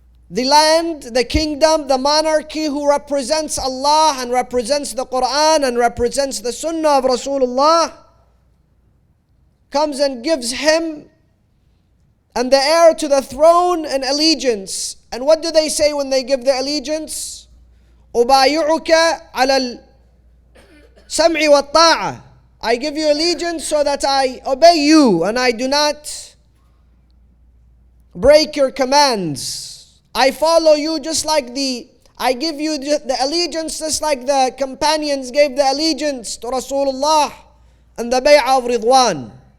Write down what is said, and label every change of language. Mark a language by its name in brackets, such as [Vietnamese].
[English] the land, the kingdom, the monarchy, who represents Allah and represents the Quran and represents the Sunnah of Rasulullah, comes and gives him and the heir to the throne an allegiance. And what do they say when they give the allegiance? [Arabic] أُبَايِعُكَ عَلَى السَّمْعِ وَالطَّاعَةِ. [English] I give you allegiance so that I obey you and I do not break your commands. I follow you just like I give you the allegiance just like the companions gave the allegiance to Rasulullah and the Bay'ah of Ridwan.